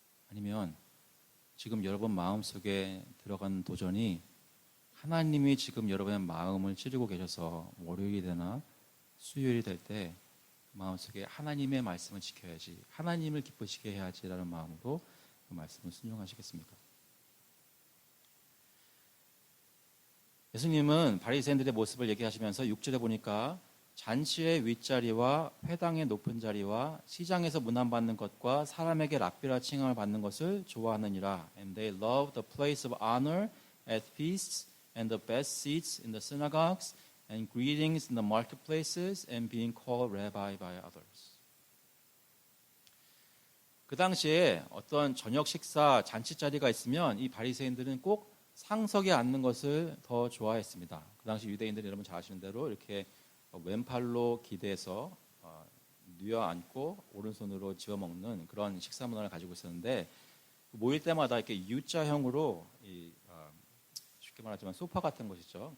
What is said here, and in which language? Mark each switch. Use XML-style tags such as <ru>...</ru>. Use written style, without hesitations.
<ko>아니면 지금 여러분 마음속에 들어간 도전이 하나님이 지금 여러분의 마음을 찌르고 계셔서 월요일이 되나 수요일이 될 때 마음속에 하나님의 말씀을 지켜야지, 하나님을 기쁘시게 해야지라는 마음으로 그 말씀을 순종하시겠습니까? 예수님은 바리새인들의 모습을 얘기하시면서 6절에 보니까 잔치의 윗자리와 회당의 높은 자리와 시장에서 문안받는 것과 사람에게 랍비라 칭함을 받는 것을 좋아하느니라.</ko> <en>And they love the place of honor at feasts and the best seats in the synagogues and greetings in the marketplaces and being called rabbi by others.</en> <ko>그 당시에 어떤 저녁 식사 잔치 자리가 있으면 이 바리새인들은 꼭 상석에 앉는 것을 더 좋아했습니다. 그 당시 유대인들은 여러분 잘 아시는 대로 이렇게 왼팔로 기대서 뉘어 앉고 오른손으로 집어먹는 그런 식사 문화를 가지고 있었는데 모일 때마다 이렇게 U자형으로 쉽게 말하자면 소파 같은 것이죠.</ko>